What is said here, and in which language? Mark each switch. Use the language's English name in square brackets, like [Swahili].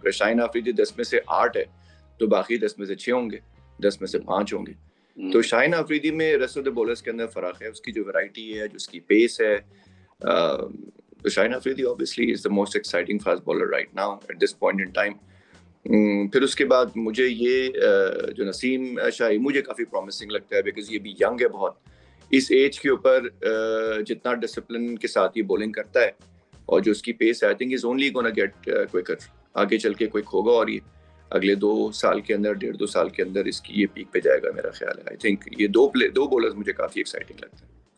[Urdu] اگر شاہین آفریدی 10 میں سے 8 ہے تو باقی 10 میں سے 6 ہوں گے، 10 میں سے 5 ہوں گے. تو شاہین آفریدی میں ریسٹ آف دا بولرز کے اندر فرق ہے، اس کی جو ویرائٹی ہے، جو اس کی پیس ہے. [English] تو Shaheen Afridi obviously is the most exciting fast bowler right now at this point in time. [Urdu] پھر اس کے بعد مجھے یہ جو نسیم شاہی مجھے کافی پرومسنگ لگتا ہے، بیکاز یہ بھی ینگ ہے بہت. اس ایج کے اوپر جتنا ڈسپلن کے ساتھ یہ بولنگ کرتا ہے اور جو اس کی پیس ہے، [English] I think is only gonna get quicker. [Urdu] آگے چل کے کوئک ہوگا، اور یہ اگلے 2 سال کے اندر، 1.5-2 سال کے اندر اس کی یہ پیک پہ جائے گا میرا خیال ہے. [English] I think [Urdu] یہ 2 بولرز مجھے کافی ایکسائٹنگ لگتے ہیں.